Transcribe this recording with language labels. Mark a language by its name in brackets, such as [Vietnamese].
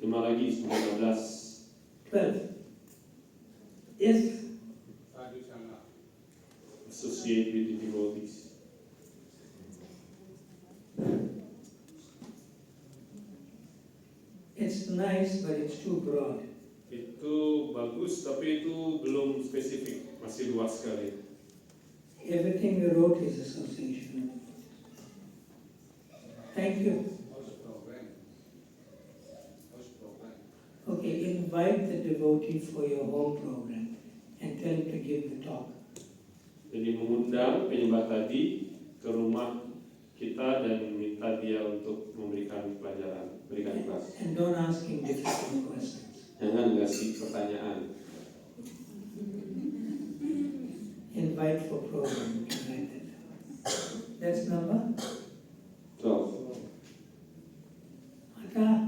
[Indonesian] 5 lagi, 19. [English] 12. Yes. Associate with the devotees. It's nice, but it's too broad. [Indonesian] Itu bagus, tapi itu belum spesifik, masih luas sekali. [English] Everything we wrote is association. Thank you. Okay, invite the devotee for your whole program and tell him to give the talk. [Indonesian] Jadi mengundang penyembah tadi ke rumah kita dan minta dia untuk memberikan pelajaran, berikan kelas. [English] And don't ask him difficult questions. [Indonesian] Jangan ngasih pertanyaan. [English] Invite for program. You can write that down. That's number? 12. [Indonesian] Maka,